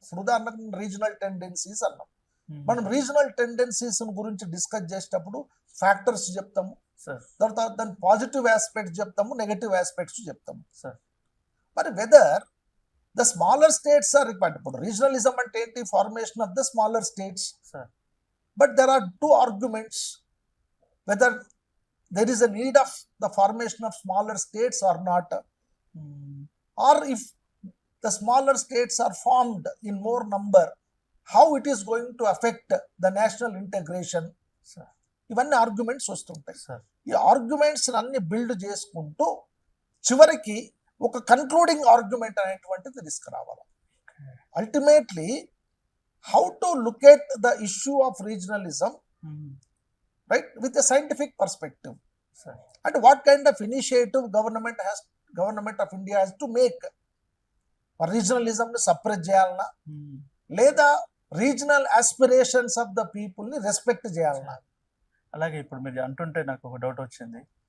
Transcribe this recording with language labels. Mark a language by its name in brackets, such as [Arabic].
[Telugu] ఇప్పుడు ఉదాహరణకు regional tendencies అన్నాం. మనం రీజనల్ టెండెన్సీస్ గురించి డిస్కస్ చేసేటప్పుడు ఫ్యాక్టర్స్ చెప్తాము, తర్వాత దాని పాజిటివ్ ఆస్పెక్ట్స్ చెప్తాము, నెగటివ్ ఆస్పెక్ట్స్ చెప్తాము. [English] మరి whether the smaller states are required. [Telugu] ఇప్పుడు రీజనలిజం అంటే ఏంటి? [English] Formation of the smaller states. But there are 2 arguments whether there is a need of the formation of smaller states or not, or if the smaller states are formed in more number, how it is going to affect the national integration. [Telugu] ఇవన్నీ arguments వస్తుంటాయి. ఈ arguments అన్ని build చేసుకుంటూ చివరికి ఒక concluding argument అనేటువంటిది తీసుకురావాలి. [English] Ultimately how to look at the issue of regionalism right with a scientific perspective, and what kind of initiative government of India has to make. [Telugu] Regionalism ni suppress cheyalna లేదా [English] regional aspirations of the people [Telugu] ని respect చేయాలన్నా. అలాగే ఇప్పుడు మీరు అంటుంటే నాకు ఒక doubt వచ్చింది.